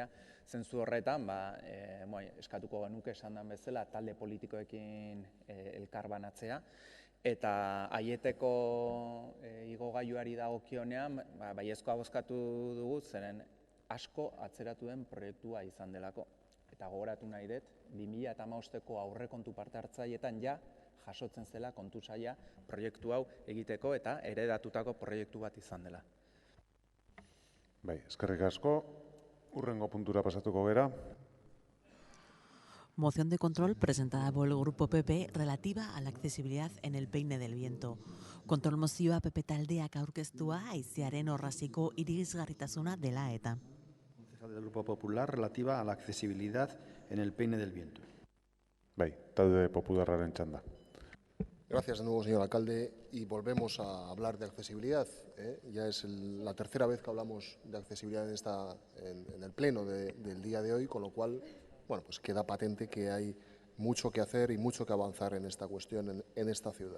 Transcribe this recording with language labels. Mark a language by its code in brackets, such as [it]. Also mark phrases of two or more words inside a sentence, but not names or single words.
[eu] Zentzu horretan, eskatuko genuke esan den bezala talde politikoekin elkarbanatzea, eta aieteko igogailuari dagokionean baiezkoa bozkatu dugu, zeren asko atzeratu den proiektua izan delako. Eta gogoratu nahi dut, 2015ko aurrekontu parte hartzailetan ja jasotzen zela kontu saila proiektu hau egiteko eta heredatutako proiektu bat izan dela. Bai, eskerrik asko. Hurrengo puntura pasatuko gera. [es] Moción de control presentada por el Grupo PP relativa a la accesibilidad en el Peine del Viento. [eu] Kontrol mozioa PP taldeak aurkeztua haizearen orraziko irisgarritasuna dela eta. [es] Concejal del Grupo Popular relativa a la accesibilidad en el Peine del Viento. [eu] Bai, talde popularraren txanda. [es] Gracias de nuevo, señor alcalde. Y volvemos a hablar de accesibilidad. Ya es la tercera vez que hablamos de accesibilidad en el pleno del día de hoy, con lo cual, bueno, pues queda patente que hay mucho que hacer y mucho que avanzar en esta cuestión en esta ciudad.